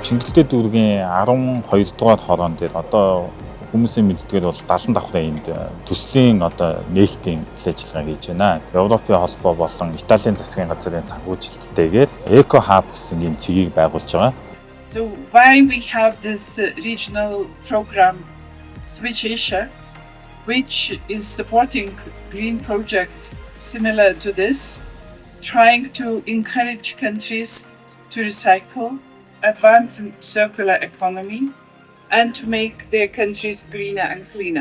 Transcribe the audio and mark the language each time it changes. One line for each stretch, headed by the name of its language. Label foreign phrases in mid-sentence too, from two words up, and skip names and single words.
Mongolian: Эрдэлтээ дүүргийн 12 дугаар хорон дээр одоо хүмүүсийн мэддгээр бол 70 давхрын энд төслийн одоо нээлтийн ажиллагаа хийж байна. Европын холбоо болон Италийн засгийн газрын санхүүжилттэйгээр Eco Hub гэсэн ийм цэгийг байгуулж байгаа.
English: So why we have this regional program Switch Asia, which is supporting green projects similar to this, trying to encourage countries to recycle, advance in circular economy, and to make their countries greener and cleaner.